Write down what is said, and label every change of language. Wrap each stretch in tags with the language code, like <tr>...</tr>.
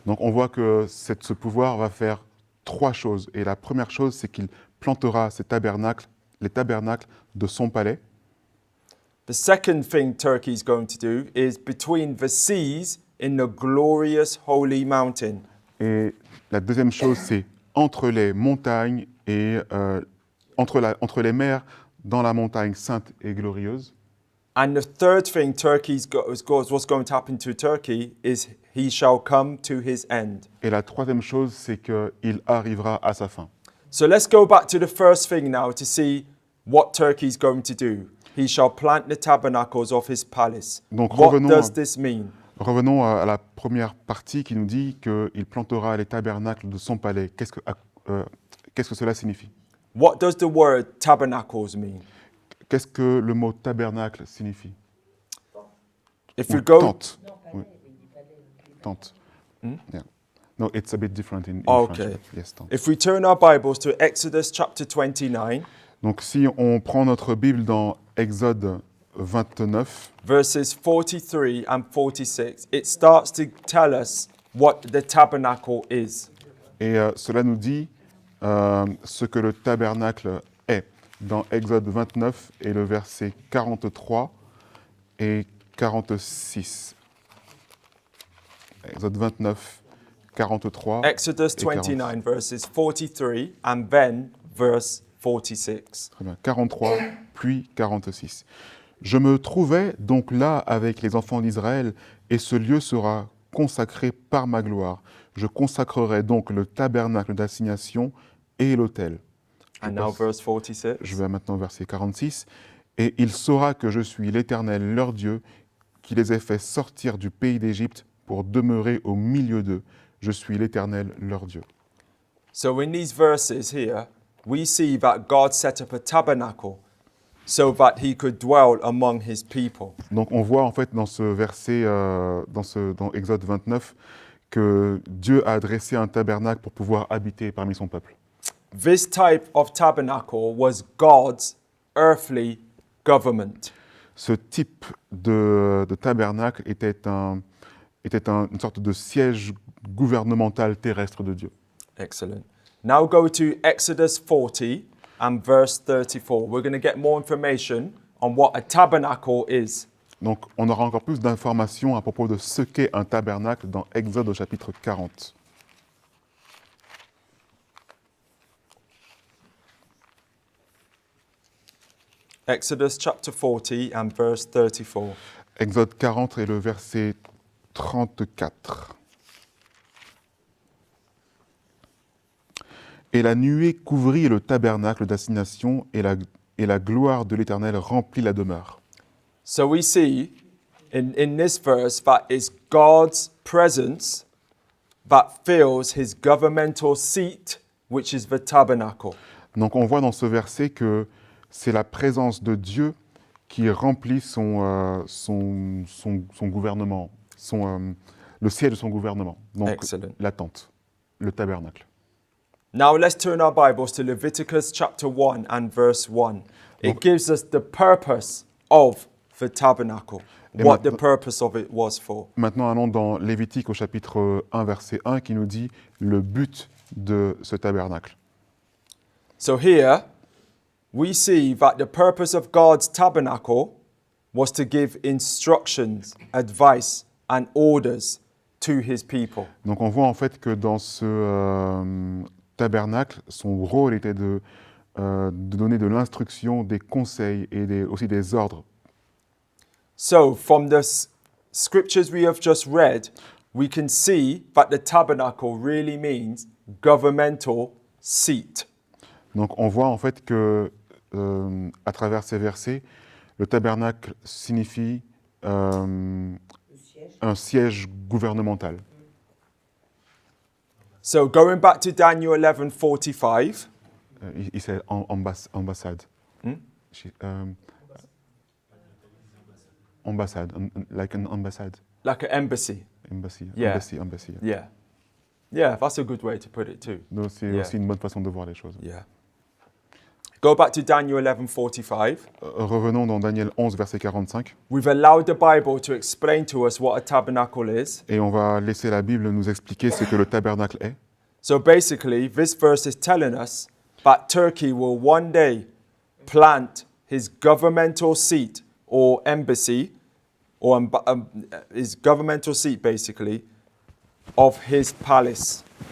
<fr>Donc on voit que ce pouvoir va faire trois choses. Et la première chose, c'est qu'il plantera ces tabernacles, les tabernacles de son palais.</fr> <en>The second thing Turkey is going to do is between the seas in the glorious holy mountain.</en> <fr>Et la deuxième chose, c'est entre les montagnes et entre les mers dans la montagne sainte et glorieuse.</fr> <en>And the third thing what's going to happen to Turkey is he shall come to his end.</en> <fr>Et la troisième chose, c'est qu'il arrivera à sa fin.</fr> <en>So let's go back to the first thing now to see what Turkey is going to do. He shall plant the tabernacles of his palace.</en> <fr>Donc,</fr> <en>What</en> <fr>revenons</fr> <en>does</en> <fr>à-</fr> <en>this mean?</en> <fr>Revenons à la première partie qui nous dit qu'il plantera les tabernacles de son palais. Qu'est-ce que cela signifie?</fr> <en>What does the word tabernacles mean?</en> <fr>Qu'est-ce que le mot tabernacle signifie?</fr> <en>If</en> <fr>Ou</fr> <en>you go,</en> <fr>tente. Oui. Tente.</fr> <en>Yeah. No, it's a bit different in French. Okay. Yes, tente. if we turn our Bibles to Exodus chapter 29,</en> <fr>Donc si on prend notre Bible dans Exode 29,</fr> <en>verses 43 and 46, it starts to tell us what the tabernacle is.</en> <fr>et cela nous dit ce que le tabernacle est. Dans Exode 29 et le verset 43 et 46. Exode 29, 43.</fr> <en>Exodus</en> <fr>et 46.</fr> <en>29, verses 43, and then verse 46.</en> <fr>Très bien. 43, puis 46. Je me trouvais donc là avec les enfants d'Israël, et ce lieu sera consacré par ma gloire. Je consacrerai donc le tabernacle d'assignation et l'autel.</fr> <en>And now verse 46.</en> <fr>Je vais maintenant au verset 46. Et il saura que je suis l'Éternel, leur Dieu, qui les ai fait sortir du pays d'Égypte pour demeurer au milieu d'eux. Je suis l'Éternel, leur Dieu.</fr> <en>So in these verses here, we see that God set up a tabernacle so that he could dwell among his people.</en> <fr>Donc on voit en fait dans ce verset, dans Exode 29, que Dieu a dressé un tabernacle pour pouvoir habiter parmi son peuple.</fr> <en>This type of tabernacle was God's earthly government.</en> <fr>Ce type de tabernacle était une sorte de siège gouvernemental terrestre de Dieu.</fr> <en>Excellent. Now go to Exodus 40 and verse 34. We're going to get more information on what a tabernacle is.</en> <fr>Donc on aura encore plus d'informations à propos de ce qu'est un tabernacle dans Exode au chapitre 40.</fr> <en>Exodus chapter 40 and verse 34.</en> <fr>Exode 40 et le verset 34. Et la nuée couvrit le tabernacle d'assignation et la gloire de l'Éternel remplit la demeure.</fr> <en>So we see in this verse that it's God's presence that fills his governmental seat, which is the tabernacle.</en> <fr>Donc on voit dans ce verset que c'est la présence de Dieu qui remplit son gouvernement, le siège de son gouvernement. Donc</fr> <en>Excellent.</en> <fr>la tente, le tabernacle.</fr> <en>Now let's turn our Bibles to Leviticus chapter 1 and verse 1. It</en> <fr>Donc-</fr> <en>gives us the purpose of the tabernacle,</en> <fr>Et</fr> <en>what the</en> <fr>maintenant-</fr> <en>purpose of it was for.</en> <fr>Maintenant, allons dans Lévitique au chapitre 1, verset 1, qui nous dit le but de ce tabernacle.</fr> <en>So here we see that the purpose of God's tabernacle was to give instructions, advice, and orders to his people.</en> <fr>Donc on voit en fait que dans ce tabernacle, son rôle était de donner de l'instruction, des conseils et aussi des ordres.</fr> <en>So from the scriptures we have just read, we can see that the tabernacle really means governmental seat.</en> <fr>Donc on voit en fait que à travers ces versets, le tabernacle signifie Le siège. un siège gouvernemental.</fr> <en>So going back to Daniel 11:45,</en> <fr>Il s'est ambassade. Hmm?</fr> <en>Ambassade, like an ambassade. like an embassy. Embassy, Yeah. embassy. Yeah. Yeah, that's a good way to put it too.</en> <fr>Donc c'est</fr> <en>Yeah.</en> <fr>aussi une bonne façon de voir les choses.</fr> <en>Yeah. Go back to Daniel 11:45.</en> <fr>Revenons dans Daniel 11, verset 45.</fr> <en>We've allowed the Bible to explain to us what a tabernacle is.</en> <fr>Et on va laisser la Bible nous expliquer ce que le tabernacle est.</fr> <en>So basically, this verse is telling us that Turkey will one day plant his governmental seat or embassy, or his governmental seat basically, of his palace.</en>